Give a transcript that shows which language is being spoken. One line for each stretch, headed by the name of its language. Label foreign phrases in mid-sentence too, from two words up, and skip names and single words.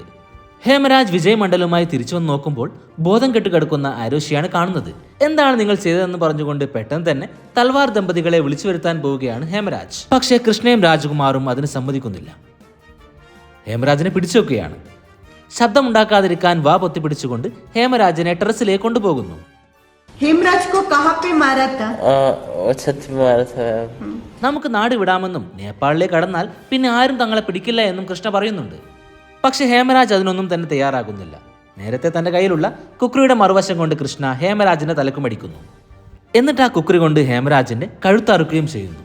Malayalam: ഹേമരാജ് വിജയ് മണ്ഡലുമായി തിരിച്ചു വന്ന് നോക്കുമ്പോൾ ബോധം കെട്ട് കിടക്കുന്ന ആരോഷിയാണ് കാണുന്നത്. എന്താണ് നിങ്ങൾ ചെയ്തതെന്ന് പറഞ്ഞുകൊണ്ട് പെട്ടെന്ന് തന്നെ തൽവാർ ദമ്പതികളെ വിളിച്ചു വരുത്താൻ പോവുകയാണ് ഹേമരാജ്. പക്ഷേ കൃഷ്ണയും രാജ്കുമാറും അതിന് സമ്മതിക്കുന്നില്ല. ഹേമരാജിനെ പിടിച്ചു വെക്കുകയാണ്. ശബ്ദമുണ്ടാക്കാതിരിക്കാൻ വാ പൊത്തിപ്പിടിച്ചുകൊണ്ട് ഹേമരാജിനെ ടെറസിലേക്ക് കൊണ്ടുപോകുന്നു.
Hindi: हेमराज को कहाँ पे मारा था?
Malayalam: നമുക്ക് നാട് വിടാമെന്നും നേപ്പാളിലേക്ക് കടന്നാൽ പിന്നെ ആരും തങ്ങളെ പിടിക്കില്ല എന്നും കൃഷ്ണ പറയുന്നുണ്ട്. പക്ഷെ ഹേമരാജ് അതിനൊന്നും തന്നെ തയ്യാറാകുന്നില്ല. നേരത്തെ തന്റെ കയ്യിലുള്ള കുക്രിയുടെ മറുവശം കൊണ്ട് കൃഷ്ണ ഹേമരാജിന്റെ തലക്കുമടിക്കുന്നു. എന്നിട്ട് ആ കുക്രി കൊണ്ട് ഹേമരാജിന്റെ കഴുത്തറുക്കുകയും ചെയ്യുന്നു.